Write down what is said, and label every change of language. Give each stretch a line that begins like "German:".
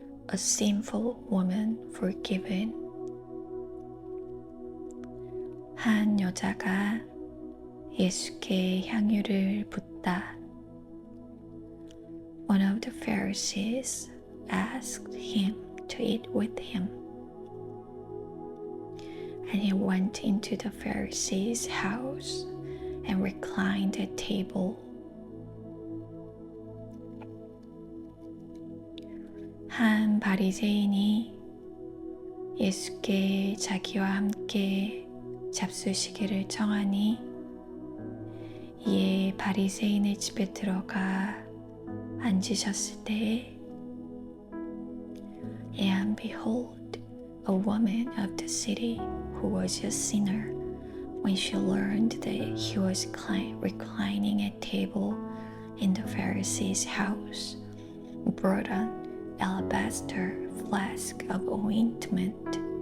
English: A sinful woman forgiven.
Korean: 한 여자가 예수께 향유를 붓다.
English: One of the Pharisees asked him to eat with him. And he went into the Pharisee's house and reclined at table.
Korean: 한 바리새인이 예수께 자기와 함께 잡수시기를 청하니 이에 바리새인의 집에 들어가 앉으셨을 때에
English: And behold, a woman of the city who was a sinner, when she learned that he was reclining at table in the Pharisee's house, brought an alabaster flask of ointment.